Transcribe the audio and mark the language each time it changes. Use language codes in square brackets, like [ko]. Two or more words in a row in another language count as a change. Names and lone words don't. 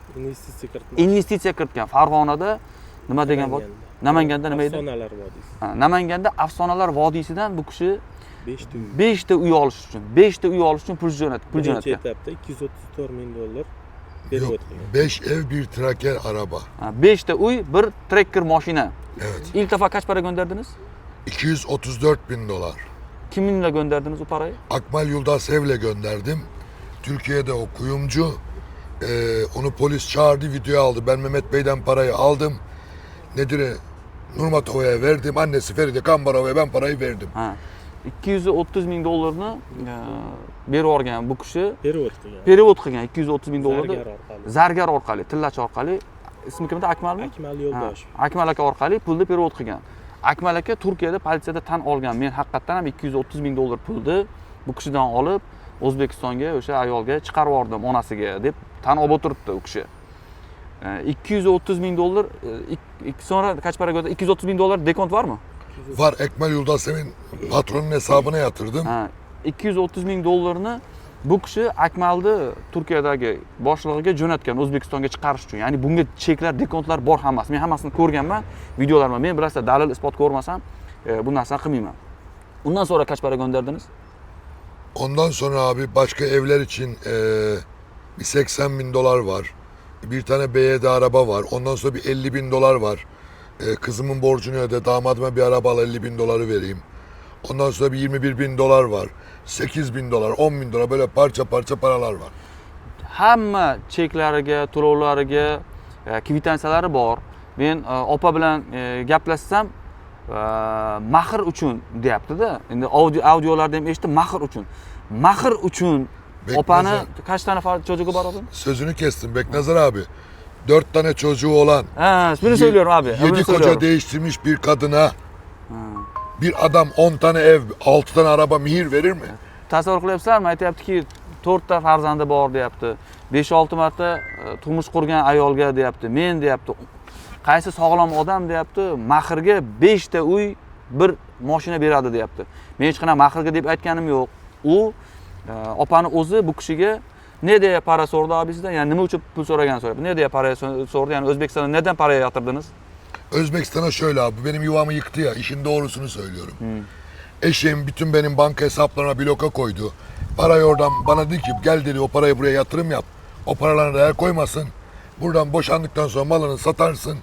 [uz] Investitsiya kiritgan. Farg'onada nima degan bor? Namanganda nima edi? Afsonalar vodiysi. Namanganda Afsonalar vodiysidan bu kishi 5 ta uy olish uchun pul jo'natgan. Etapda 234 ming dollar berib o'tgan. [tr] 5 ev, bir traker araba. [uz] 5 ta uy, bir trekker mashina. [tr] Evet. İlk defa kaç para gönderdiniz? 234 bin dolar. Kiminle gönderdiniz o parayı? Akmal Yuldasev'le gönderdim. Türkiye'de o kuyumcu. Onu polis çağırdı, video aldı. Ben Mehmet Bey'den parayı aldım. Nedir? Nurmatova'ya verdim. Annesi Feride Kambarova'ya ben parayı verdim. [uz] 230 ming dollarni berib yuborgan bu kishi. Perevod qilgan 230 ming dollarni zargar orqali, tillachi orqali. İsmi kimdi? Akmalmi? Akmal Yo'ldoshev. Akmal aka orqali pulni perevod qilgan. Akmal aka Turkiyada politsiyada tan olgan. Men haqiqatan ham 230 ming dollar pulni bu kishidan olib O'zbekistonga o'sha ayolga chiqarib yubordim, onasiga deb tan olib o'tiribdi u kishi. 230 ming dollar, [tr] sonra kaç para gönder? [uz] 230 ming dollar [tr] dekont var mı? Var, Akmal Yuldasev'in patronun hesabına yatırdım. [uz] 230 ming dollarını Bu kishi Akmalni Turkiyadagi boshlig'iga jo'natgan O'zbekistonga chiqarish uchun. Ya'ni bunga cheklar, dekontlar bor hammasi. Men hammasini ko'rganman, videolarni. Men bilasizlar, dalil isbot ko'rmasam bu narsani qilmayman. [tr] Undan sonra kaç para gönderdiniz? Ondan sonra abi başka evler için bir 80 bin dolar var. Bir tane BYD araba var. Ondan sonra bir 50 bin dolar var. Kızımın borcunu öde, damadıma bir araba al, 50 bin doları vereyim. Ondan sonra bir 21 bin dolar var. 8 bin dolar, 10 bin dolar, böyle parça parça paralar var. [uz] Hamma cheklariga, to'lovlariga kvitantsiyalari bor. Men opa bilan gaplashsam mahr uchun deyapti-da. Endi audiolarda ham eshitdim, mahr uchun. Mahr uchun opani [tr] kaç tane çocuğu var onun? Sözünü kestim Beknazar abi. 4 tane çocuğu olan, Ha, bunu söylüyorum abi. 7 koca değiştirmiş bir kadına bir adam 10 tane ev, 6 tane araba mihir verir mi? [uz] Tasavvur qilyapsizlarmi? Aytyaptiki 4 ta farzandi bor deyapti. 5-6 marta turmush qurgan ayolga deyapti. Men deyapti. Qaysi sog'lom odam deyapti, mahrga 5 ta uy, bir mashina beradi deyapti. Men hech qanday mahrga deb aytganim yo'q. U opani o'zi bu kishiga [tr] ne diye para sordu abi sizden? [uz] Yani nima uchun pul so'ragan so'rayapti. [tr] Ne diye para sordu? Yani Özbekistan'a neden paraya yatırdınız? Özbekistan'a şöyle abi, benim yuvamı yıktı ya, işin doğrusunu söylüyorum. Eşim bütün benim banka hesaplarına bloka koydu. Parayı oradan bana dedi ki gel dedi, o parayı buraya yatırım yap. O paralarına değer koymasın. Buradan boşandıktan sonra malını satarsın.